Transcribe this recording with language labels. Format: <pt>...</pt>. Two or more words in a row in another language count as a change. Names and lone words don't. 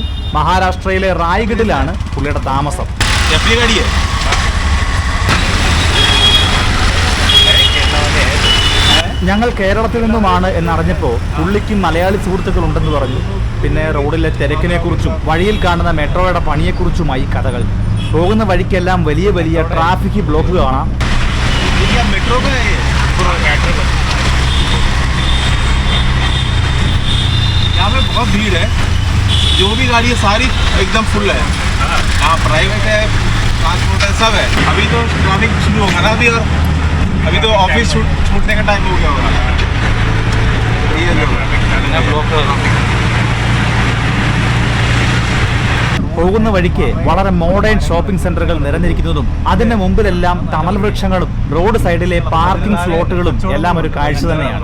<ml>മഹാരാഷ്ട്രയിലെ റായ്ഗഡിലാണ് പുള്ളിയുടെ താമസം. ഞങ്ങൾ കേരളത്തിൽ നിന്നുമാണ് എന്നറിഞ്ഞപ്പോൾ പുള്ളിക്കും മലയാളി സുഹൃത്തുക്കൾ ഉണ്ടെന്ന് പറഞ്ഞു. പിന്നെ റോഡിലെ തിരക്കിനെക്കുറിച്ചും വഴിയിൽ കാണുന്ന മെട്രോയുടെ പണിയെക്കുറിച്ചുമായി കഥകൾ. പോകുന്ന വഴിക്കെല്ലാം വലിയ വലിയ</ml> <en>traffic block</en> <ml>കാണാം.</ml> <hi>यहाँ पे बहुत भीड़ है, जो भी गाड़ी है सारी एकदम फुल है. हाँ, प्राइवेट है, ट्रांसपोर्ट है, सब है. अभी तो ट्रैफिक शुरू होगा ना अभी, और अभी तो ऑफिस छूटने का टाइम हो गया होगा. ये लोग</hi> <ml>പോകുന്ന വഴിക്ക് വളരെ</ml> <en>modern shopping centers</en> <ml>നിറഞ്ഞിരിക്കുന്നതും അതിന്റെ മുമ്പിലെല്ലാം തണൽ വൃക്ഷങ്ങളും</ml> <en>road side parking slots</en> <ml>എല്ലാം ഒരു കാഴ്ച തന്നെയാണ്.</ml>